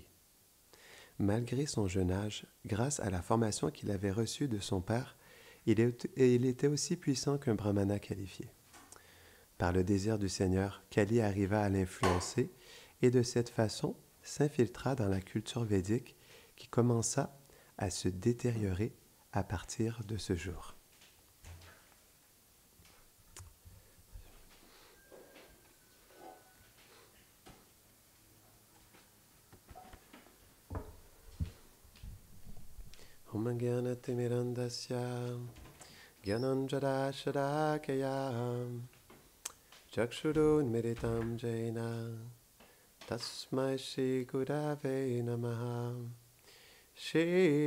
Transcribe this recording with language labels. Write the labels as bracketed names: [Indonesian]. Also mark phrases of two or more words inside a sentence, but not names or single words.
[French] Malgré son jeune âge, grâce à la formation qu'il avait reçue de son père, il était aussi puissant qu'un brahmana qualifié. Par le désir du Seigneur, Kali arriva à l'influencer et de cette façon s'infiltra dans la culture védique qui commença à se détériorer à partir de ce jour. [Sanskrit] Om Gyanatimirandasya Gyananjara Sharakaya Chakshurunmiritam Jaina Tasmai Shri Gurave Namaha Shri